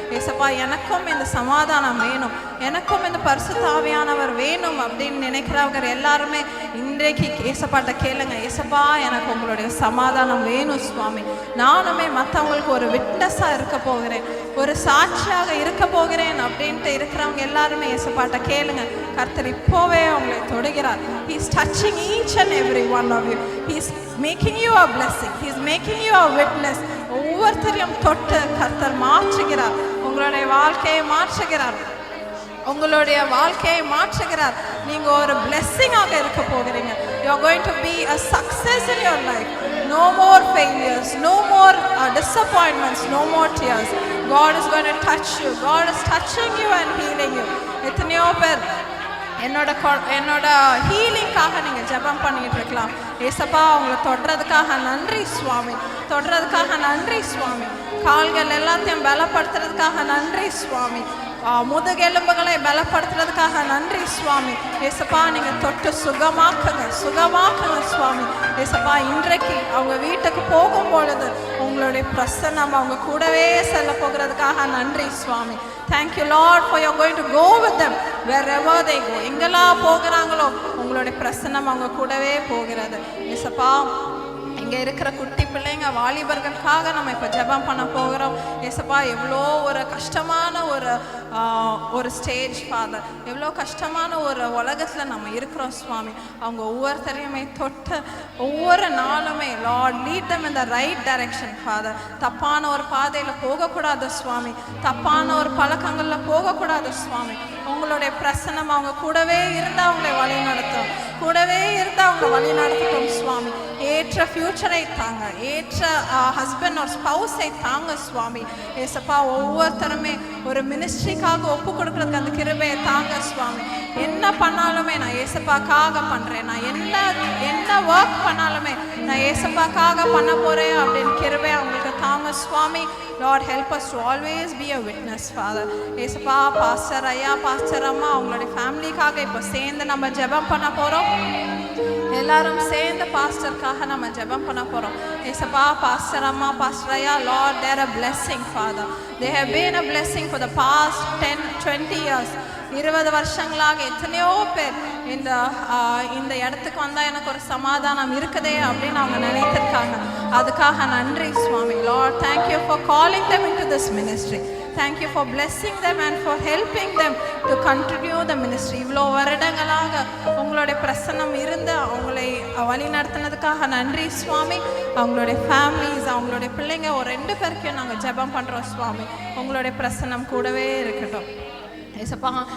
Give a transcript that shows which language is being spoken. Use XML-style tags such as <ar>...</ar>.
<ta>ஏசப்பா எனக்கும் இந்த சமாதானம் வேணும், எனக்கும் இந்த பரிசுத்த ஆவியானவர் வேணும் அப்படின்னு நினைக்கிறவங்க எல்லாருமே இன்றைக்கு ஏசப்பாட்ட கேளுங்க. ஏசப்பா எனக்கு உங்களுடைய சமாதானம் வேணும் சுவாமி. நானுமே மற்றவங்களுக்கு ஒரு விட்னஸாக இருக்க போகிறேன், ஒரு சாட்சியாக இருக்க போகிறேன் அப்படின்ட்டு இருக்கிறவங்க எல்லாருமே ஏசப்பாட்ட கேளுங்க. கர்த்தர் இப்போவே உங்களை தொடுகிறார்.</ta> <en>He is touching each and every one of you. He is making you a blessing. He is making you a witness.</en> <ta>ஒவ்வொருத்தரையும் தொட்டு கர்த்தர் மாற்றுகிறார். உங்களுடைய வாழ்க்கையை மாற்றுகிறார். உங்களுடைய வாழ்க்கையை மாற்றுகிறார். நீங்க ஒரு blessing-ஆக இருக்க போகிறீங்க.</ta> <en>You are going to be a success in your life. No more failures, no more disappointments, no more tears. God is going to touch you. God is touching you and healing you.</en> <ta>எத்தனையோ பேர் என்னோட ஹீலிங்காக நீங்கள் ஜெபம் பண்ணிட்டு இருக்கலாம். ஏசப்பா உங்களை தொடுறதுக்காக நன்றி சுவாமி, தொடுறதுக்காக நன்றி சுவாமி. கால்கள் எல்லாத்தையும் பலப்படுத்துறதுக்காக நன்றி சுவாமி. முதுகெலும்புகளை பலப்படுத்துறதுக்காக நன்றி சுவாமி. ஏசப்பா நீங்கள் தொட்டு சுகமாக்குங்க சுவாமி. ஏசப்பா இன்றைக்கு அவங்க வீட்டுக்கு போகும் பொழுது உங்களுடைய பிரசன்னம் அவங்க கூடவே செல்ல போகிறதுக்காக நன்றி சுவாமி.</ta> <en>Thank you Lord for you're going to go with them wherever they go.</en> <ta>எங்கெல்லாம் போகிறாங்களோ உங்களுடைய பிரசன்னம் அவங்க கூடவே போகிறது. ஏசப்பா இங்கே இருக்கிற குட்டி பிள்ளைங்க வாலிபர்களுக்காக நம்ம இப்போ ஜெபம் பண்ண போகிறோம். ஏசப்பா எவ்வளோ ஒரு கஷ்டமான ஒரு ஸ்டேஜ் ஃபாதர், எவ்வளோ கஷ்டமான ஒரு உலகத்தில் நம்ம இருக்கிறோம் சுவாமி. அவங்க ஒவ்வொருத்தரையுமே தொட்டு ஒவ்வொரு நாளுமே</ta> <en>Lord lead them in the right direction father.</en> <ta>தப்பான ஒரு பாதையில் போகக்கூடாது சுவாமி, தப்பான ஒரு பழக்கங்களில் போகக்கூடாது சுவாமி. உங்களுடைய பிரசன்னம் அவங்க கூடவே இருந்து அவங்களை வழி நடத்தும், கூடவே இருந்து அவங்க வழி நடத்தட்டும் சுவாமி. ஏற்ற ஃபியூச்சரை தாங்க, ஏற்ற ஹஸ்பண்ட் ஒரு ஸ்பவுஸை தாங்க சுவாமி. ஏசப்பா ஒவ்வொருத்தருமே ஒரு மினிஸ்ட்ரிக்காக ஒப்பு கொடுக்குறதுக்கு அந்த கிருபையை தாங்க சுவாமி. என்ன பண்ணாலுமே நான் ஏசப்பாக்காக பண்ணுறேன், நான் என்ன ஒர்க் பண்ணாலுமே நான் ஏசப்பாக்காக பண்ண போகிறேன் அப்படின்னு கிருபை அவங்களுக்கு தாங்க சுவாமி.</ta> <en>Lord help us to always be a witness Father.</en> <ta>ஏசப்பா பாஸ்டர் ஐயா பாஸ்டர் அம்மா அவங்களுடைய ஃபேமிலிக்காக இப்போ சேர்ந்து நம்ம ஜெபம் பண்ண போகிறோம். எல்லாரும் சேர்ந்து பாஸ்டருக்காக நம்ம ஜெபம் பண்ண போகிறோம். ஏசப்பா பாஸ்டர் அம்மா பாஸ்டர் ஐயா</ta> <en>Lord they are a blessing Father. They have been a blessing for the past 10-20 years.</en> <ta>20 வருஷங்களாக எத்தனையோ பேர் இந்த இடத்துக்கு வந்தால் எனக்கு ஒரு சமாதானம் இருக்குதே அப்படின்னு அவங்க நினைத்திருக்காங்க. அதுக்காக நன்றி சுவாமி.</ta> <en>Lord thank you for calling them into this ministry. Thank you for blessing them and for helping them to continue the ministry.</en> <ta>இவ்வளோ வருடங்களாக உங்களுடைய பிரசன்னம் இருந்து அவங்களை வழி நடத்தினதுக்காக நன்றி சுவாமி. அவங்களுடைய ஃபேமிலிஸ் அவங்களுடைய பிள்ளைங்க ஒரு 2 பேருக்கும் நாங்கள் ஜெபம் பண்ணுறோம் சுவாமி. உங்களுடைய பிரசன்னம் கூடவே இருக்கட்டும் ஏசப்பா.</ta>